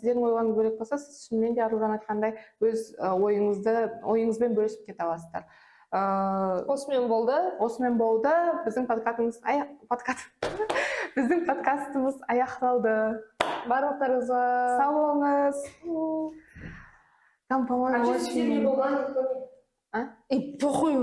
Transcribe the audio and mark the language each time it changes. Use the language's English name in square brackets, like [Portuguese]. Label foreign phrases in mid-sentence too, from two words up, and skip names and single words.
[Kazakh] Сіздердің ойларыңыз бөлек болса, сіз шынымен де Аружан айтқандай өз ойыңызбен бөлісіп кете аласыздар. Осымен болды. Біздің подкастымыз аяқталды. Барлықтарыңызға Сау болыңыз. [Russian] Там, по-моему, А что сегодня очень... была? похуй.